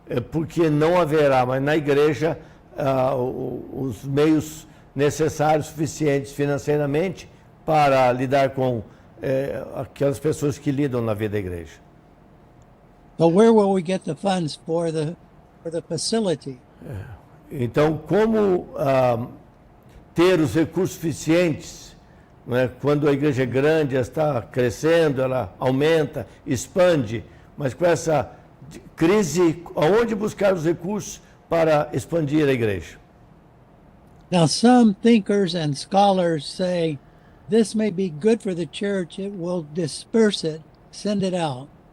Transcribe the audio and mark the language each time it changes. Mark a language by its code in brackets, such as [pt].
[pt] porque não haverá, mas na igreja, os meios necessários, suficientes financeiramente para lidar com aquelas pessoas que lidam na vida da igreja. [en] so where will we get the funds for the facility? [pt] Então, como ter os recursos suficientes, né, quando a igreja é grande, ela está crescendo, ela aumenta, expande, mas com essa crise, aonde buscar os recursos para expandir a igreja? [en] Now, some thinkers and scholars say this may be good for the church, it will disperse it, send it out.